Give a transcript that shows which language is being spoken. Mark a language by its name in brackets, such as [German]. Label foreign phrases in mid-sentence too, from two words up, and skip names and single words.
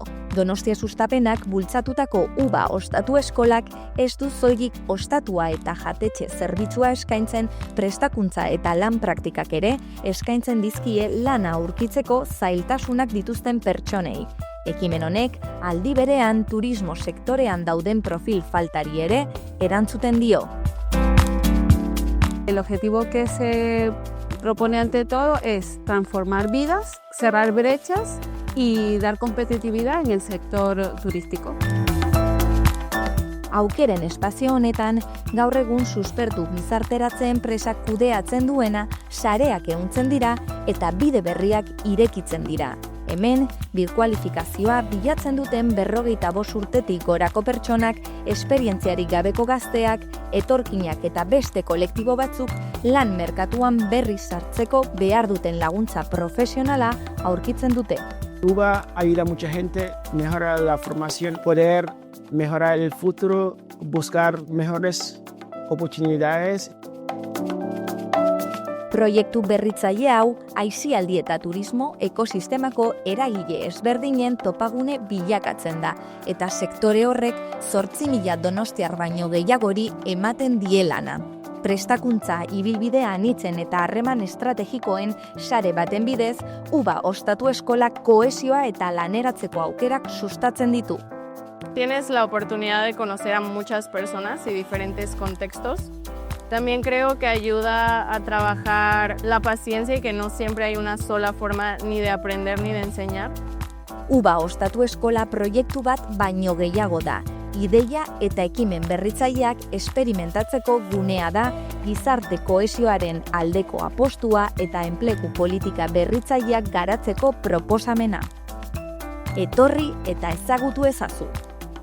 [Basque] Donostia sustapenak bultzatutako UBA ostatu eskolak ez du soilik ostatua eta jatetxe zerbitzua eskaintzen, prestakuntza eta lan praktikak ere eskaintzen dizkie lana aurkitzeko zailtasunak dituzten pertsonei. Ekimen honek aldi berean turismo sektorean dauden profil faltari ere erantzuten dio. [Spanish] El objetivo que se propone ante todo es transformar vidas, cerrar brechas y dar competitividad en el sector turístico. [Basque] Aukeren espazio honetan, gaur egun suspertu gizarteratze enpresak kudeatzen duena sareak ehuntzen dira eta bide berriak irekitzen dira. Hemen, birkualifikazioa bilatzen duten 45 urtetik gorako pertsonak, esperientziarik gabeko gazteak, etorkinak eta beste kolektibo batzuk lan merkatuan berriz sartzeko behar duten laguntza profesionala aurkitzen dute. [Spanish] UBA ayuda a mucha gente, mejorar la formación, poder mejorar el futuro, buscar mejores oportunidades. [Basque] Proiektu berritzaile hau, aisialdi eta turismo ekosistemako eragile ezberdinen topagune bilakatzen da, eta sektore horrek 8.000 donostiar baino gehiagori ematen die lana. Prestakuntza ibilbide anitzen eta harreman estrategikoen sare baten bidez, UBA ostatu eskolak kohesioa eta laneratzeko aukerak sustatzen ditu. [Spanish] Tienes la oportunidad de conocer a muchas personas y diferentes contextos. También creo que ayuda a trabajar la paciencia y que no siempre hay una sola forma ni de aprender ni de enseñar. [Basque] UBA ostatu eskola proiektu bat baino gehiago da. Ideia eta ekimen berritzaileak esperimentatzeko gunea da, gizarte kohesioaren aldeko apostua eta enplegu politika berritzaileak garatzeko proposamena. Etorri eta ezagutu ezazu.